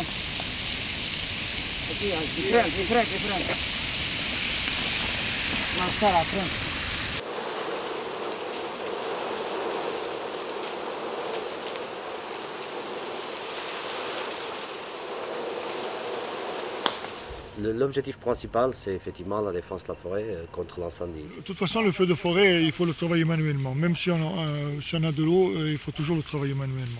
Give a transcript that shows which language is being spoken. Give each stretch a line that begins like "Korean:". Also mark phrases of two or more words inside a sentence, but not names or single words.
Portuguese: Aqui, ó, de frente. Mais para a frente.
French: L'objectif principal, c'est effectivement la défense de la forêt contre l'incendie. De toute façon, le feu de forêt, il faut le travailler manuellement. Même si on a de l'eau, il faut toujours le travailler manuellement.